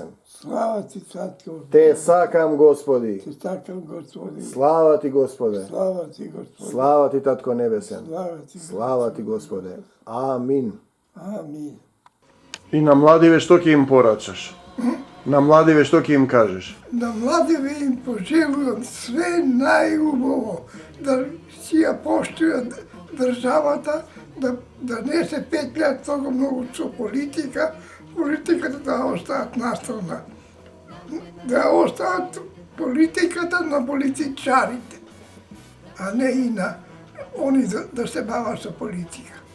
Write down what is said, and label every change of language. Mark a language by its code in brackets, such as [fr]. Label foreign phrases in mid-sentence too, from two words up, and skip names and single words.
[mk] Слава Ти, Татко. Те сакам, Господи. Те сакам, Господи. Слава Ти, Господе. Слава Ти, Господи. Слава Ти, Татко Небесен. Слава Ти, Слава Ти, Господе. Амин. Амин. И на младиве што ќе им порачаш? На младиве што ќе им кажеш? На младиме им пожелујем све најубаво, да си ја поштује државата, да не се петља тога многу со политика да остават на страна. Да остават политиката на политичарите, а не и на они да се бава са политика.